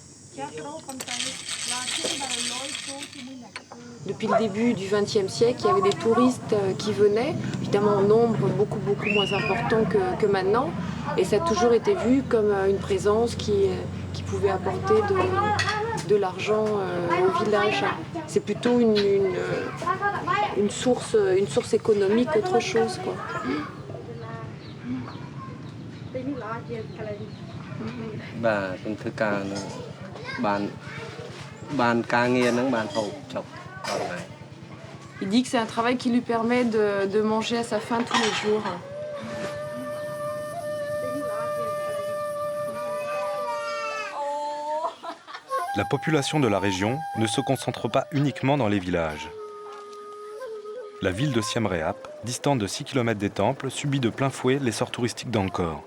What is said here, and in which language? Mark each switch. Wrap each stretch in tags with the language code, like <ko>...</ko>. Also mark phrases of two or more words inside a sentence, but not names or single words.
<fr>Depuis le début du XXe siècle, il y avait des touristes qui venaient, évidemment en nombre beaucoup moins important que maintenant. Et ça a toujours été vu comme une présence qui pouvait apporter de l'argent au village. C'est plutôt une source économique qu'autre chose, quoi.</fr> <km>បានការងារហ្នឹងបានហូបចុកអត់ហើយ</km> <fr>Il dit que c'est un travail qui lui permet de manger à sa faim tous les jours. La population de la région ne se concentre pas uniquement dans les villages. La ville de Siem Reap, distante de 6 km des temples, subit de plein fouet l'essor touristique d'Angkor.</fr>